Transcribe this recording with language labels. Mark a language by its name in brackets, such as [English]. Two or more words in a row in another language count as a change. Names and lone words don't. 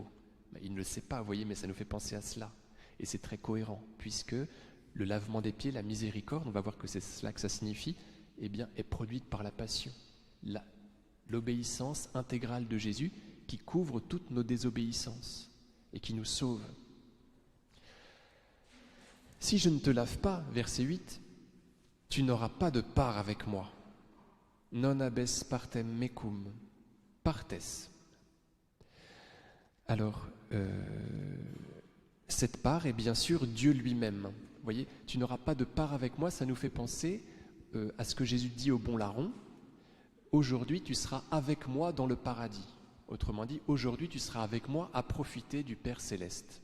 [French] Il ne le sait pas, vous voyez, mais ça nous fait penser à cela. Et c'est très cohérent, puisque le lavement des pieds, la miséricorde, on va voir que c'est cela que ça signifie, eh bien, est produite par la passion. L'obéissance intégrale de Jésus qui couvre toutes nos désobéissances et qui nous sauve. Si je ne te lave pas, verset 8, tu n'auras pas de part avec moi. [Latin] Non abes partem mecum, partes. [French] Alors, cette part est bien sûr Dieu lui-même. Vous voyez, tu n'auras pas de part avec moi, ça nous fait penser à ce que Jésus dit au bon larron. Aujourd'hui, tu seras avec moi dans le paradis. Autrement dit, aujourd'hui, tu seras avec moi à profiter du Père céleste.